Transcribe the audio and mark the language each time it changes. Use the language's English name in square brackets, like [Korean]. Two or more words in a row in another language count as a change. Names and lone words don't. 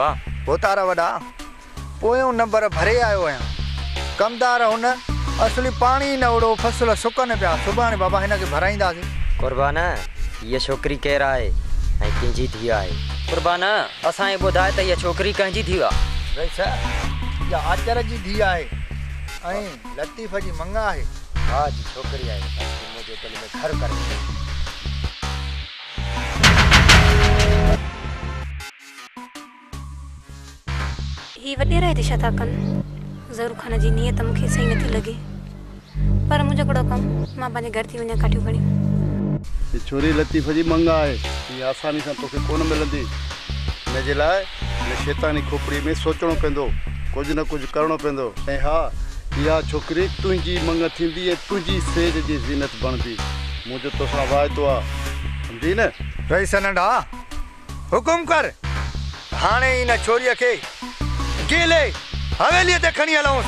[Sindhi] हो तारा वॾा पोयों नंबर भरे आयो आहियां, कमदार हुन असली पानी न उड़ो फसल सुकन पिया, सुभाणे बाबा हिन खे भराईंदासीं। कुर्बान ये छोकरी केर आहे ऐं कंहिंजी धीउ आहे? कुर्बान असांखे ॿुधाए त इहा छोकिरी कंहिंजी धीउ आहे? भई सर इहा आचर जी धीउ आहे ऐं लतीफ़ जी मंगा आहे। हा जी छोकिरी आहे, मुंहिंजे दिलि में घर करे। ही वॾेरा दिशा था कनि, ज़रूर खान जी नियत मूंखे सही नथी लॻे, पर मुंहिंजो कहिड़ो कमु, मां पंहिंजे घर थी वञा काठियूं खणी। ये छोरी लतीफ़ जी मंगा है, [Hindi] ये आसानी से [Sindhi] तोखे कोन मिलंदी। हिनजे लाइ हिन शैतानी खोपड़ी में सोचणो पवंदो, कुछ न कुछ करणो पवंदो। ऐं हा इहा छोकिरी तुंहिंजी मंग थींदी ऐं तुंहिंजी सेज जी ज़ीनत बणंदी। मुंहिंजो तोसां वाइदो आहे, सम्झी न? रईस नंढा हुकुम कर, हाणे हिन छोरीअ खे गेले हवेलीअ ते खणी हलऊंसि।